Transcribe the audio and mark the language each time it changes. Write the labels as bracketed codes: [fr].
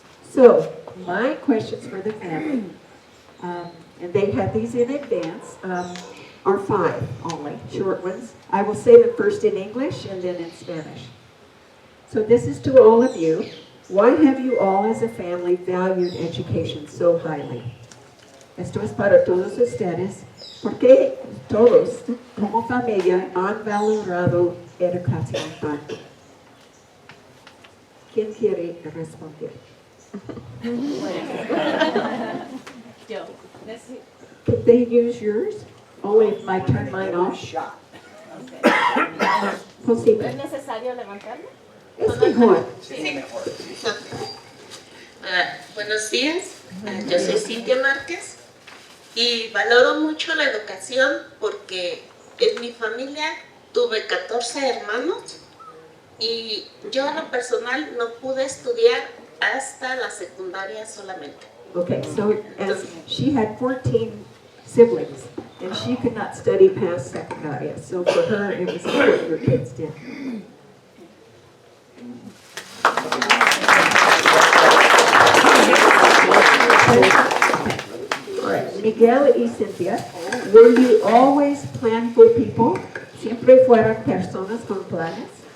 [en] So, my questions for the family, and they had these in advance, are 5 only, short ones. I will say them first in English and then in Spanish. So this is to all of you. Why have you all as a family valued education so highly? [es] Esto es para todos ustedes. ¿Por qué todos, como familia, han valorado educación tanto? ¿Quién quiere responder? Yo. [en] Could they use yours? Only if I turn mine off. [es] José. ¿Es necesario levantarlo? Es mejor. Sí. Buenos días, yo soy Cintia Márquez y valoro mucho la educación porque en mi familia tuve 14 hermanos y yo en lo personal no pude estudiar hasta la secundaria solamente. [en] Okay, so as she had 14 siblings and she could not study past secundaria, so for her it was what her kids did. All right, Miguel y Cynthia, were you always planful people? [es] ¿Siempre fueron personas con planes?